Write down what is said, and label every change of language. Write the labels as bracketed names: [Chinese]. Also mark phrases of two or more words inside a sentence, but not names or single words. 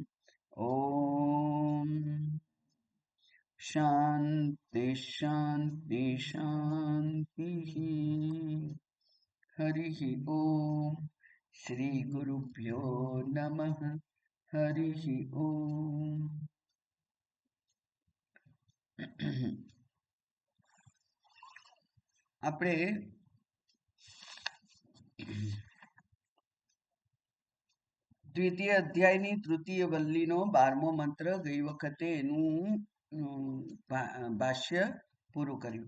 [Sanskrit] ओम शांति शांति शांति। हरि ओम। श्री गुरुभ्यो नमः। हरि ओम। [Gujarati] આપણે દ્વિતીય અધ્યાયની તૃતીય વલ્લીનો 12મો મંત્ર ગઈ વખતે એનું ભાષ્ય પૂરું કર્યું.